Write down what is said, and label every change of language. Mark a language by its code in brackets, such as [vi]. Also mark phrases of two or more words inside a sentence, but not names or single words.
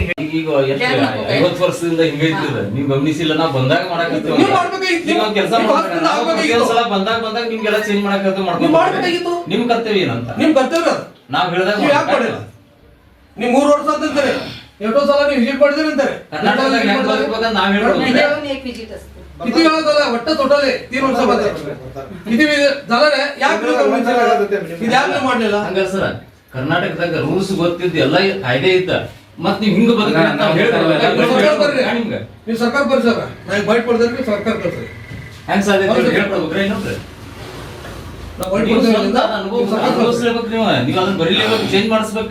[kn] ಈಗ ಎಷ್ಟು 50 ವರ್ಷದಿಂದ ಹಿಂಗೈತಿದ ನೀವು ಗಮನಿಸಿಲ್ಲ. ನಾವು ಬಂದಾಗ ಮಾಡಕತ್ತೀವಿ, ನೀವು ಕೆಲಸ ಸಲ ಬಂದಾಗ ನಿಮ್ಗೆಲ್ಲ ಚೇಂಜ್ ಮಾಡಕತ್ತೀವಿ, ಮಾಡ್ಕೊಬೇಕಾಗಿತ್ತು. ನಿಮ್ ಕರ್ತವ್ಯ ಏನಂತ ನಿಮ್ ಕರ್ತವ್ಯ ನಾವ್ ಹೇಳಿದಾಗ ನೀವು 3 ವರ್ಷ ಅಂತಾರೆ, ಎಷ್ಟೋ ಸಲ ನೀವು ವಿಸಿಟ್ ಮಾಡಿದ್ರಿ ಅಂತಾರೆ. ಕರ್ನಾಟಕದಾಗ ಹೆಂಗ್ ಬದುಕಬೇಕಂತ ನಾವ್ ಹೇಳ್ಬೋದು. [mr] किती वेळा झाला वाटतं टोटली 3 वर्षामध्ये किती झालं रे? [kn] ಯಾಕೆ ಮಾಡಲಿಲ್ಲ ಹಂಗ ಸರ್? ಕರ್ನಾಟಕದಾಗ ರೂಲ್ಸ್ ಗೊತ್ತಿದ್ದು ಎಲ್ಲ ಕಾಯ್ದೆ ಇತ್ತ, ಮತ್ ನೀವ್ ಹಿಂಗ ಬದುಕ ಅಂತ ನಿಮ್ಗೆ ನೀವು ಸರ್ಕಾರ ಬರ್ಸರ ನಾನು ಬೈಟ್ ಕೊಡ್ತಾರೆ, ನೀವು ಸರ್ಕಾರ ಕಳ್ಸ್ರಿ. ಹೆಂಗ್ ಸಾಧ್ಯ ಹೇಳ್ಕೊಡ್ಬೇಕ್ರಿ ಇನ್ನೊಬ್ರು? ನೀವು ಅದನ್ನ ಬರೀಲೇಬೇಕು, ಚೇಂಜ್ ಮಾಡಿಸ್ಬೇಕ.